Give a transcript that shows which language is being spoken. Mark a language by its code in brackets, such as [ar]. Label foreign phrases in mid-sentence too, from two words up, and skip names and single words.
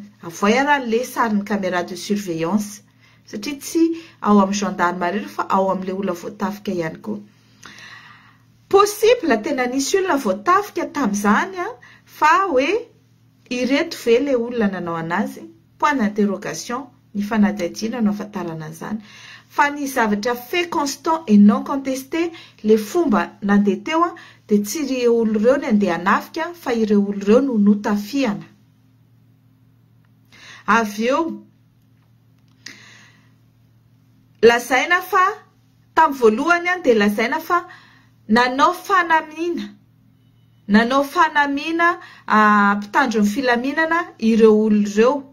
[mg] Avoay raha le sarin'ny [fr] caméra de surveillance. [mg] Satria tsy ao amin'ny gendarmerie fa ao amin'ilay olona voatafika ihany koa. Possible tena nisy olona voatafika tamin'izany fa hoe ireto ve le olona nanao anazy? [fr] Point d'interrogation, [mg] ny fanadihadiana no ahafantarana an'izany. Fa ny zavatra [fr] fait constant et non contesté, [mg] le fomba nandeha teo dia tsy ireo olona ireo ny andeha hanafika fa ireo olona ireo no notafiana. Avy eo lazaina fa tamin'ny voalohany dia lazaina fa nanao fanamiana mpitandro ny filaminana ireo olona ireo.